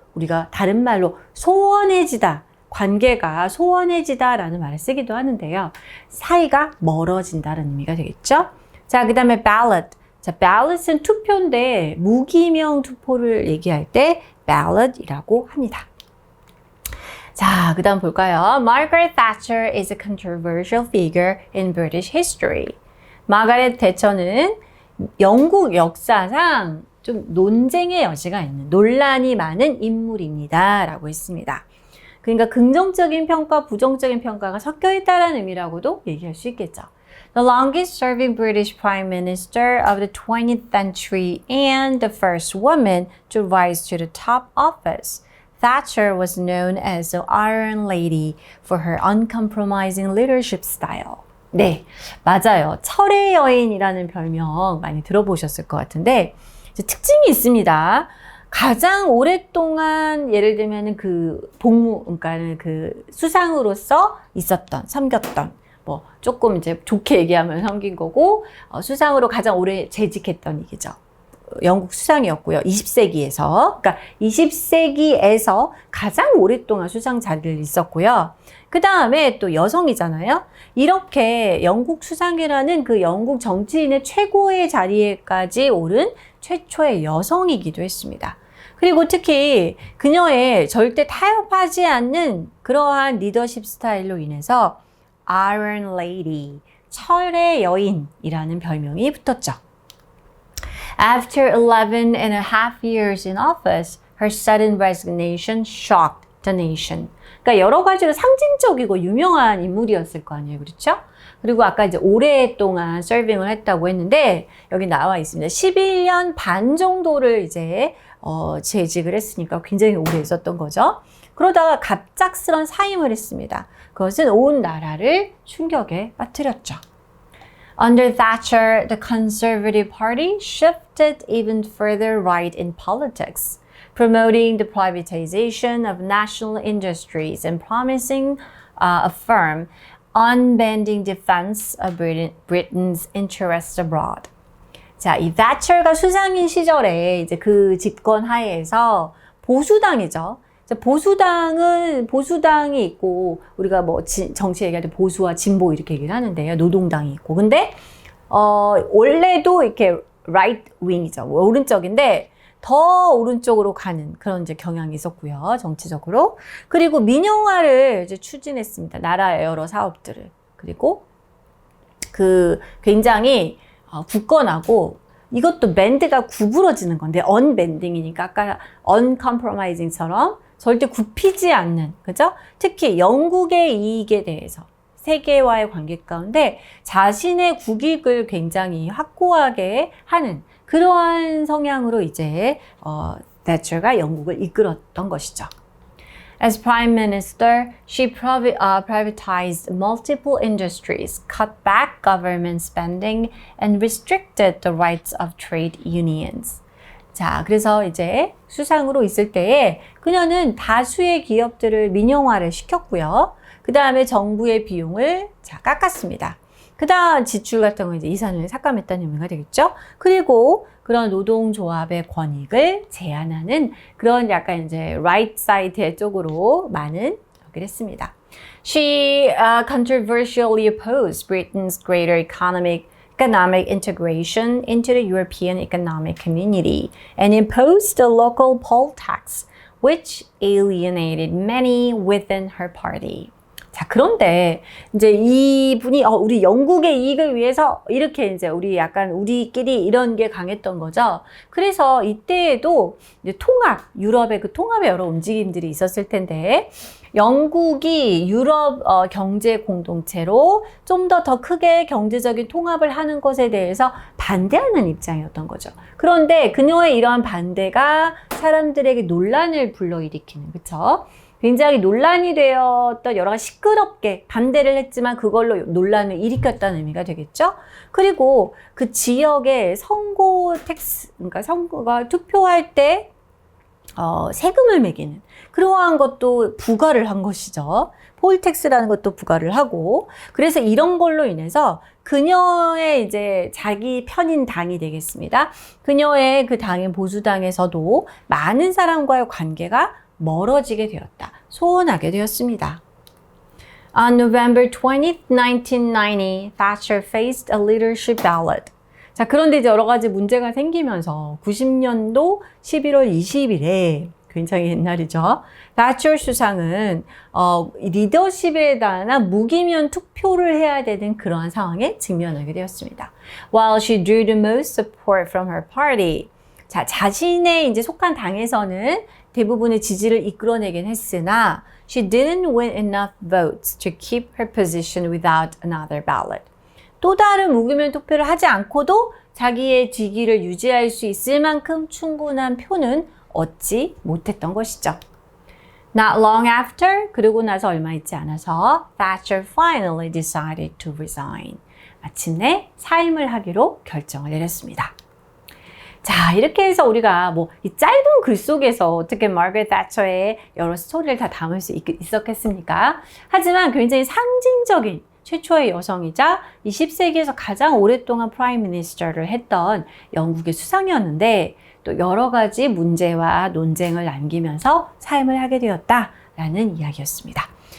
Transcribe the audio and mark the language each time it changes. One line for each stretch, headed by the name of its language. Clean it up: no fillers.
Korean: 우리가 다른 말로 소원해지다, 관계가 소원해지다라는 말을 쓰기도 하는데요. 사이가 멀어진다는 의미가 되겠죠? 자, 그 다음에 ballot. 자, ballot은 투표인데 무기명 투표를 얘기할 때 ballot이라고 합니다. 자, 그 다음 볼까요?
English: Margaret Thatcher is a controversial figure in British history.
Korean: 마가렛 대처는 영국 역사상 좀 논쟁의 여지가 있는, 논란이 많은 인물입니다 라고 했습니다. 그러니까 긍정적인 평가, 부정적인 평가가 섞여 있다는 의미라고도 얘기할 수 있겠죠.
English: The longest serving British Prime Minister of the 20th century and the first woman to rise to the top office, Thatcher was known as the Iron Lady for her uncompromising leadership style.
Korean: 네, 맞아요. 철의 여인이라는 별명 많이 들어보셨을 것 같은데 특징이 있습니다. 가장 오랫동안 예를 들면 그러니까 그 수상으로서 있었던, 섬겼던, 조금 이제 좋게 얘기하면 섬긴 거고, 수상으로 가장 오래 재직했던 얘기죠. 영국 수상이었고요. 20세기에서. 그러니까 20세기에서 가장 오랫동안 수상 자리를 있었고요. 그 다음에 또 여성이잖아요. 이렇게 영국 수상이라는 그 영국 정치인의 최고의 자리에까지 오른 최초의 여성이기도 했습니다. 그리고 특히 그녀의 절대 타협하지 않는 그러한 리더십 스타일로 인해서 Iron Lady, 철의 여인이라는 별명이 붙었죠.
English: After 11 and a half years in office, her sudden resignation shocked the nation.
Korean: 그러니까 여러 가지로 상징적이고 유명한 인물이었을 거 아니에요. 그렇죠? 그리고 아까 이제 오랫동안 서빙을 했다고 했는데 여기 나와 있습니다. 11년 반 정도를 이제 재직을 했으니까 굉장히 오래 있었던 거죠. 그러다가 갑작스런 사임을 했습니다. 그것은 온 나라를 충격에 빠뜨렸죠.
English: Under Thatcher, the Conservative Party shifted even further right in politics, promoting the privatization of national industries and promising a firm, unbending defense of Britain's interests abroad.
Korean: 자, 이 thatcher가 수상인 시절에 이제 그 집권 하에서 보수당이죠. 보수당이 있고, 우리가 정치 얘기할 때 보수와 진보 이렇게 얘기를 하는데요. 노동당이 있고. 근데, 원래도 이렇게 right wing이죠. 오른쪽인데, 더 오른쪽으로 가는 그런 이제 경향이 있었고요. 정치적으로. 그리고 민영화를 이제 추진했습니다. 나라의 여러 사업들을. 그리고 굉장히 굳건하고 이것도 밴드가 구부러지는 건데 언밴딩이니까 아까 uncompromising처럼 절대 굽히지 않는, 그죠? 특히 영국의 이익에 대해서 세계와의 관계 가운데 자신의 국익을 굉장히 확고하게 하는 그러한 성향으로 이제 thatcher가 영국을 이끌었던 것이죠.
English: As Prime Minister, she privatized multiple industries, cut back government spending, and restricted the rights of trade unions.
Korean: 자, 그래서 이제 수상으로 있을 때에 그녀는 다수의 기업들을 민영화를 시켰고요. 그 다음에 정부의 비용을 깎았습니다. 그 다음 지출 같은 거 이제 이산을 삭감했다는 의미가 되겠죠. 그리고 그런 노동조합의 권익을 제한하는 그런 약간 이제 right side 쪽으로 많은 역을 했습니다.
English: She controversially opposed Britain's greater economic integration into the European Economic Community and imposed a local poll tax, which alienated many within her party.
Korean: 자, 그런데 이제 이분이 우리 영국의 이익을 위해서 이렇게 이제 우리끼리 이런 게 강했던 거죠. 그래서 이때에도 이제 유럽의 그 통합의 여러 움직임들이 있었을 텐데 영국이 유럽 경제 공동체로 좀 더 크게 경제적인 통합을 하는 것에 대해서 반대하는 입장이었던 거죠. 그런데 그녀의 이러한 반대가 사람들에게 논란을 불러일으키는, 그쵸? 굉장히 논란이 되었던 여러 가지 시끄럽게 반대를 했지만 그걸로 논란을 일으켰다는 의미가 되겠죠. 그리고 그 지역의 선거 텍스, 그러니까 선거가 투표할 때 세금을 매기는 그러한 것도 부과를 한 것이죠. 폴텍스라는 것도 부과를 하고, 그래서 이런 걸로 인해서 그녀의 이제 자기 편인 당이 되겠습니다. 그녀의 그 당인 보수당에서도 많은 사람과의 관계가 멀어지게 되었다. 소원하게 되었습니다.
English: On November 20th, 1990, Thatcher faced a leadership ballot.
Korean: 자, 그런데 이제 여러 가지 문제가 생기면서 90년도 11월 20일에 굉장히 옛날이죠. thatcher 수상은 리더십에 대한 무기면 투표를 해야 되는 그러한 상황에 직면하게 되었습니다.
English: While she drew the most support from her party.
Korean: 자, 자신의 이제 속한 당에서는 대부분의 지지를 이끌어내긴 했으나
English: she didn't win enough votes to keep her position without another ballot.
Korean: 또 다른 무기면 투표를 하지 않고도 자기의 직위를 유지할 수 있을 만큼 충분한 표는 얻지 못했던 것이죠.
English: Not long after,
Korean: 그러고 나서 얼마 있지 않아서
English: Thatcher finally decided to resign.
Korean: 마침내 사임을 하기로 결정을 내렸습니다. 자, 이렇게 해서 우리가 이 짧은 글 속에서 어떻게 마거릿 thatcher의 여러 스토리를 다 담을 수 있었겠습니까? 하지만 굉장히 상징적인 최초의 여성이자 20세기에서 가장 오랫동안 프라임 미니스터를 했던 영국의 수상이었는데 또 여러 가지 문제와 논쟁을 남기면서 사임을 하게 되었다라는 이야기였습니다.